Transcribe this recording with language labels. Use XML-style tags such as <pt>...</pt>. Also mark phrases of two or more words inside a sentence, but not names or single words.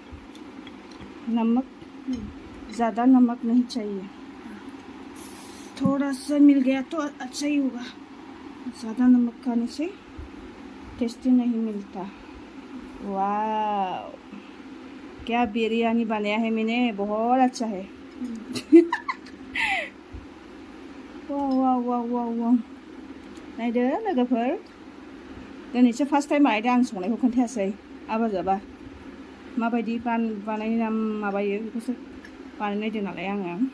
<hi>नमक ज़्यादा नमक नहीं चाहिए थोड़ा सा मिल गया तो अच्छा ही होगा ज़्यादा नमक खाने से टेस्टी नहीं मिलता वाह क्या बिरयानी बनाया है मैंने बहुत अच्छा है वाह</hi> <brx>वाह वाह वाह वाह नायदो लोगोफोर दिनैसो</brx> <en>first time</en> <brx>बानायदों आं संनायखौ खोन्थायासै आबाजाबा माबायदि बानायना माबायो बेखौसो बानायनायदों नालाय आङो</brx>